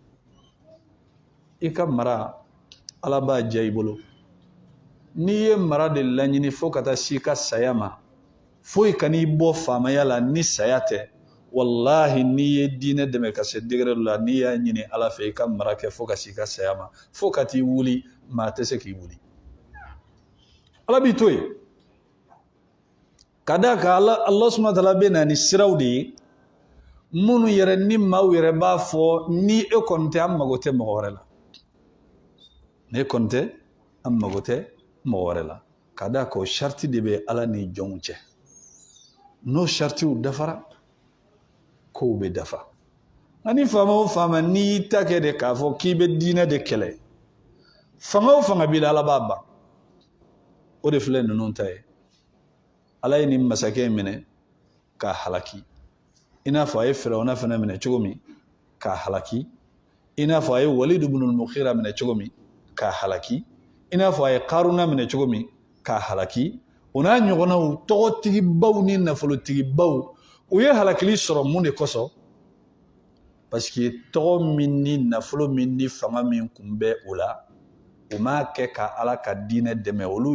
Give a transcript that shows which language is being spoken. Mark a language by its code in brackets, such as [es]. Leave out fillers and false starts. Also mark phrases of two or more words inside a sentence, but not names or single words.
[bm] i ka mara ala b'a diya i bolo n'i ye mara de laɲini fo ka taa se i ka saya ma foyi kan'i bɔ faamaya la ni saya tɛ wallahi n'i ye diinɛ dɛmɛ ka se degré dɔ la n'i y'a ɲini ala fɛ i ka mara kɛ fo ka se i ka saya ma fo ka t'i wuli maa tɛ se k'i wuli ala b'i to yen ka da kan [ar] الله سبحانه وتعالى [bm] bɛ na ni siraw de ye minnu yɛrɛ ni maaw yɛrɛ b'a fɔ ni e kɔni tɛ an mago tɛ mɔgɔ wɛrɛ la ne kɔni tɛ an mago tɛ mɔgɔ wɛrɛ la ka da kan o sharti de bɛ ala ni jɔnw cɛ n'o shartiw dafara kow bɛ dafa nka ni faama o faama n'i y'i ta kɛ de k'a fɔ k'i bɛ diinɛ de kɛlɛ fanga o fanga b'i la ala b'a ban o de filɛ ninnu ta ye ala ye nin masakɛ in minɛ k'a halaki i n'a fɔ a ye Firawuna fana minɛ cogo min k'a halaki i n'a fɔ a ye Walid ibn al-Mughira minɛ cogo min k'a halaki i n'a fɔ a ye Karuna minɛ cogo min k'a halaki o n'a ɲɔgɔnnaw tɔgɔtigibaw ni nafolotigibaw u ye halakili sɔrɔ mun de kosɔn [fr] parce que [bm] tɔgɔ min ni nafolo min ni fanga min kun bɛ o la u m'a kɛ ka ala ka diinɛ dɛmɛ olu